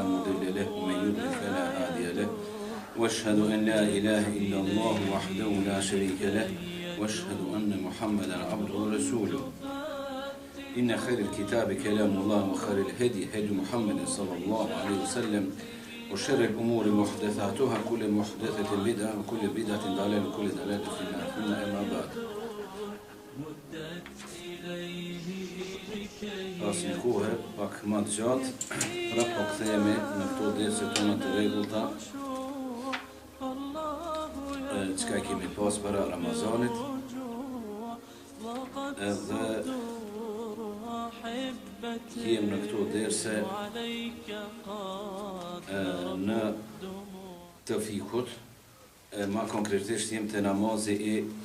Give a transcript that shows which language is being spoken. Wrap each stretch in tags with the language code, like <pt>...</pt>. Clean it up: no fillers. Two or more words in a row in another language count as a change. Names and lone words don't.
<ar>مضل له ومن يضلل فلا هادي له واشهد أن لا إله إلا الله وحده لا شريك له واشهد أن محمدا عبده ورسوله إن خير الكتاب كلام الله وخير الهدي هدي محمد صلى الله عليه وسلم وشر الأمور محدثاتها كل محدثة بدعة وكل بدعة ضلالة وكل ضلالة في النار ثم أما بعد.</ar> <sq>Asë në kohë pak më të gjatë, prapë po kthehemi në këto derse tona të rregullta, çka kemi pas para Ramazanit, edhe jem në këto derse në të fikut, ma konkretisht jem të namazi i</sq>